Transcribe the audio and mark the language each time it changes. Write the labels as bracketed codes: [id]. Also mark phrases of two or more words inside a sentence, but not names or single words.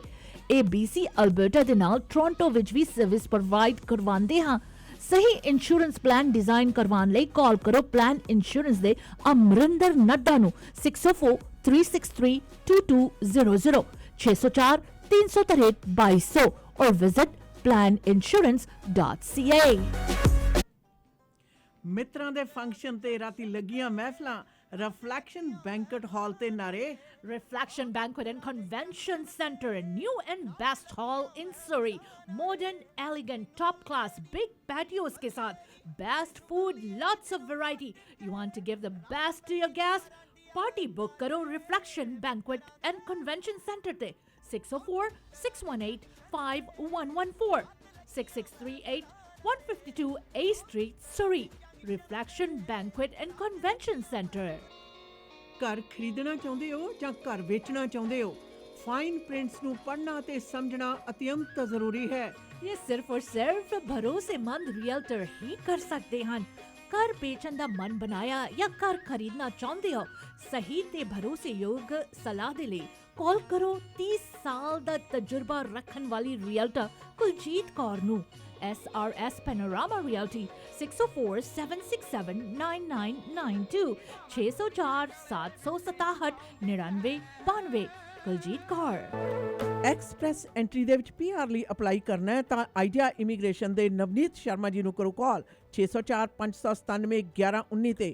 [pa] ਇਹ BC ਅਲਬਰਟਾ ਦੇ ਨਾਲ ਟੋਰਾਂਟੋ ਵਿੱਚ ਵੀ ਸਰਵਿਸ ਪ੍ਰੋਵਾਈਡ ਕਰਵਾਉਂਦੇ ਹਾਂ। ਸਹੀ ਇੰਸ਼ੋਰੈਂਸ ਪਲਾਨ ਡਿਜ਼ਾਈਨ ਕਰਵਾਉਣ ਲਈ ਕਾਲ ਕਰੋ ਪਲਾਨ ਇੰਸ਼ੋਰੈਂਸ ਦੇ ਅਮਰਿੰਦਰ ਨੱਡਾ ਨੂੰ 6043632200 6043632200 [en] or visit [pa] planinsurance.ca। ਮਿੱਤਰਾਂ ਦੇ ਫੰਕਸ਼ਨ ਤੇ ਰਾਤੀ ਲੱਗੀਆਂ ਮਹਿਫਲਾਂ ਰਿਫਲੈਕਸ਼ਨ ਬੈਂਕਟ ਹਾਲ ਤੇ ਨਾਰੇ। [en] Reflection Banquet and Convention Center, a new and best hall in Surrey. Modern, elegant, top class, big patios [hi] के साथ, [en] best food, lots of variety. You want to give the best to your guests? Party book करो Reflection Banquet and Convention Center ते 604-618-5114 6638-152 A Street, Surrey. Reflection Banquet and Convention Center. [pa] ਘਰ ਖਰੀਦਣਾ ਚਾਹੁੰਦੇ ਹੋ ਜਾਂ ਘਰ ਵੇਚਣਾ ਚਾਹੁੰਦੇ ਹੋ? ਫਾਈਨ ਪ੍ਰਿੰਟਸ ਨੂੰ ਪੜ੍ਹਨਾ ਤੇ ਸਮਝਣਾ ਅਤਿਅੰਤ ਜ਼ਰੂਰੀ ਹੈ। [hi] ये सिर्फ और सिर्फ भरोसेमंद रियल्टर ही कर सकते हैं। [pa] ਘਰ ਬੇਚਣ ਦਾ ਮਨ ਬਣਾਇਆ ਯਾ ਘਰ ਖਰੀਦਣਾ ਚਾਹਤੇ ਹੋ, ਸਹੀ ਤੇ ਭਰੋਸੇਯੋਗ ਸਲਾਹ ਦੇ ਲਈ ਕਾਲ ਕਰੋ 30 ਸਾਲ ਦਾ ਤਜਰਬਾ ਰੱਖਣ ਵਾਲੀ ਰੀਅਲਟਰ ਕੁਲਜੀਤ ਕੌਰ ਨੂੰ। SRS Panorama Realty 6047679992 6047679992 ਕੁਲਜੀਤ ਕੌਰ। ਐਕਸਪ੍ਰੈਸ ਐਂਟਰੀ ਦੇ ਵਿੱਚ PR ਲਈ ਅਪਲਾਈ ਕਰਨਾ ਹੈ ਤਾਂ ਆਈਡੀਆ ਇਮੀਗ੍ਰੇਸ਼ਨ ਦੇ ਨਵਨੀਤ ਸ਼ਰਮਾ ਜੀ ਨੂੰ ਕਰੋ ਕਾਲ 6045971119 ਤੇ।